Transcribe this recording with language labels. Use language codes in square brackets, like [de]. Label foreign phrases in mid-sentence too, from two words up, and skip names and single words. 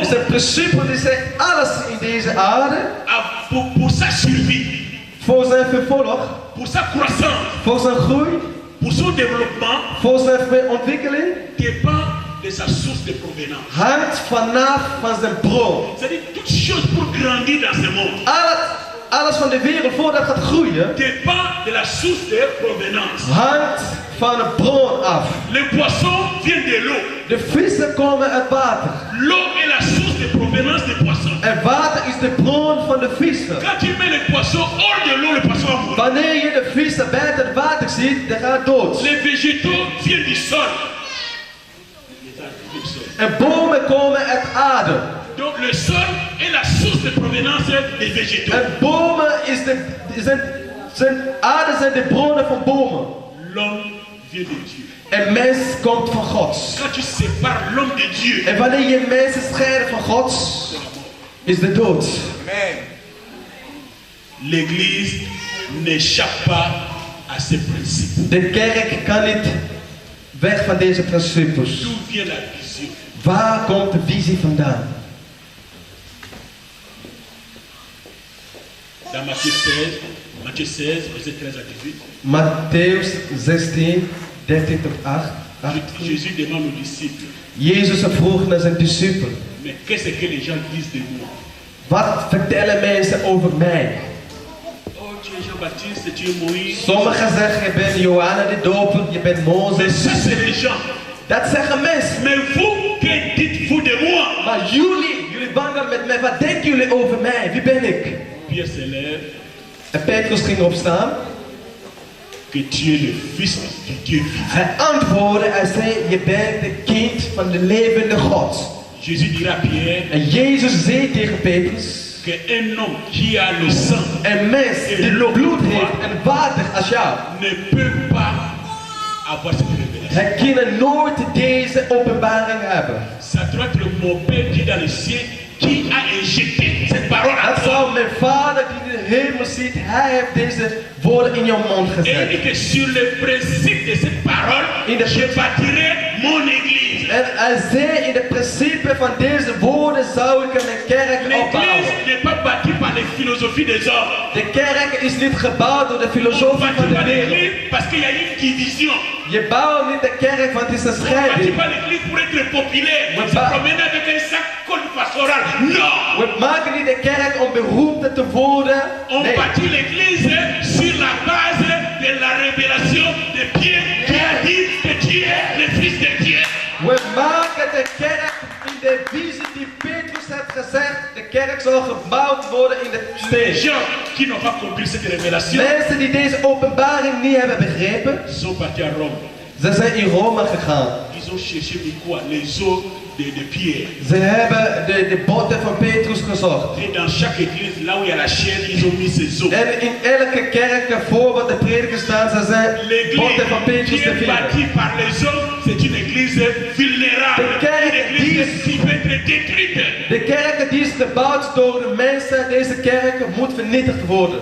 [nl] Dus een principe die zegt alles in deze aarde, [fr] a pour sa survie, [nl] voor zijn vervolg, [fr] pour sa croissance, [nl] voor zijn groei, [fr] pour son développement, [nl] voor zijn ontwikkeling, [fr] dépend de sa source de provenance. [nl] hangt vanaf van zijn bron. [fr] C'est-à-dire toute chose pour grandir dans ce monde [nl] Alles van de wereld voordat het gaat groeien, [fr] dépend de la source de provenance. [nl] hangt van de bron af. [fr] Le poisson vient de l'eau. [nl] De vissen komen uit water. [fr] L'eau est la source de provenance des poissons. [nl] En water is de bron van de vissen. [fr] Quand tu mets le poisson hors de l'eau, le poisson va mourir. [nl] Wanneer je de vissen buiten het water ziet, dan gaat het dood. [fr] Les végétaux viennent du sol. [nl] En bomen komen uit aarde. [fr] Donc le sol est la source de provenance des végétaux. [nl] En bomen aarde zijn de bronnen van bomen. [fr] L'homme vient de Dieu. [nl] En mens komt van God. [fr] Quand tu sépares l'homme de Dieu, [nl] En wanneer je mensen scheidt van God, is de dood. [fr] l'Église n'échappe pas à ces principes. [nl] De kerk kan niet weg van deze principes. [fr] D'où vient la vision? [nl] Waar komt de visie vandaan? [fr] Dans Matthieu 16, verset 13 à 18, [nl] Matthäus 16, 13 tot 8. [fr] Jésus demande aux disciples, [nl] Jezus vroeg naar zijn discipelen. [fr] mais qu'est-ce que les gens disent de moi? [nl] Wat vertellen mensen over mij? [fr] Oh, tu es Jean-Baptiste, tu es Moïse. [nl] Sommigen zeggen je bent Johanna de Doper, je bent [fr] Mais [nl] Mozes. [fr] ça, c'est les gens. [nl] Dat zeggen mensen. [fr] Mais vous, que dites-vous de moi? [nl] Maar jullie wandelen met mij. Wat denken jullie over mij? Wie ben ik? [fr] Pierre se lève, [nl] En Petrus ging opstaan. [fr] que tu es le fils du Dieu vivant. [nl] Hij antwoordde, hij zei, je bent de kind van de levende God. [fr] Jésus dira à Pierre [nl] En Jezus zei tegen Petrus, [fr] qu'un homme qui a le sang [nl] een mens die bloed heeft en water als jou, [fr] ne peut pas avoir cette révélation. [nl] hij kan nooit deze openbaring hebben. [fr] Ça doit être mon Père qui est dans le ciel qui a injecté cette parole à [nl] Dat [fr] toi. [nl] zou mijn vader die in de hemel zit, hij heeft deze woorden in jouw mond [fr] Et il dit [nl] gezet. [fr] que sur le principe de cette parole, je bâtirai mon église. [nl] En hij zei, in het principe van deze woorden zou ik mijn kerk [fr] L'église [nl] opbouwen. [fr] n'est pas bâtie par les philosophies des hommes. [nl] De kerk is niet gebouwd door de [fr] On [nl] filosofie [fr] bâtit [nl] van de [fr] pas [nl] wereld. [fr] l'église parce qu'il y a une division. [nl] Je bouwt niet de kerk, want het is een [fr] On ne bâtit [nl] scheiding. [fr] pas l'église pour être populaire. Ouais, Se bah- promener avec un sac col pastoral. Non! [nl] We maken niet de kerk om beroemd te worden. [fr] On [nl] Nee. [fr] bâtit l'église sur la base de la révélation de Pierre qui a dit que tu es le fils de Dieu. [nl] We maken de kerk in de visie die Petrus heeft gezegd. De kerk zal gebouwd worden in de [fr] Les [nl] steen. [fr] gens qui n'ont pas compris cette révélation [nl] Mensen die deze openbaring niet hebben begrepen, [fr] sont partis à Rome. [nl] ze zijn in Rome gegaan. [fr] Ils ont cherché mais quoi? Les os de Pierre. [nl] Ze hebben de botten van Petrus gezocht. [fr] Et dans chaque église, là où il y a la chair, ils ont mis ces os. [nl] En in elke kerk voor wat de prediker staan, ze zijn botten van [fr] L'église [nl] Petrus [fr] qui [nl] te [fr] est [nl] vinden. [fr] bâtie par les hommes, c'est une église vulnérable. [nl] De kerk [fr] Une église [nl] die- [fr] qui peut être détruite. [nl] De kerk die is gebouwd door de mensen, deze kerk moet vernietigd worden.